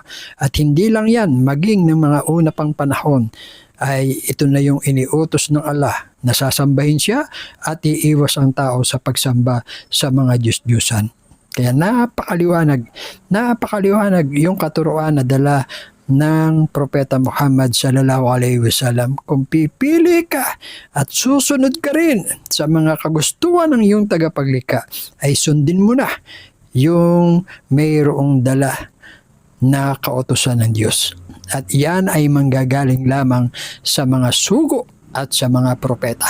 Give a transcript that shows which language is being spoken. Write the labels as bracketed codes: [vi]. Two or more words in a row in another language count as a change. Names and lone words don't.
[tl] At hindi lang yan, maging ng mga una pang panahon, ay ito na yung iniutos ng Allah na sasambahin siya at iiwas ang tao sa pagsamba sa mga Diyos-Diyusan. Kaya napakaliwanag yung katuruan na dala ng Propeta Muhammad sallallahu alaihi wasallam. Kung pipili ka at susunod ka rin sa mga kagustuhan ng iyong tagapaglikha, ay sundin mo na yung mayroong dala na kautusan ng Diyos. At yan ay manggagaling lamang sa mga sugo at sa mga propeta.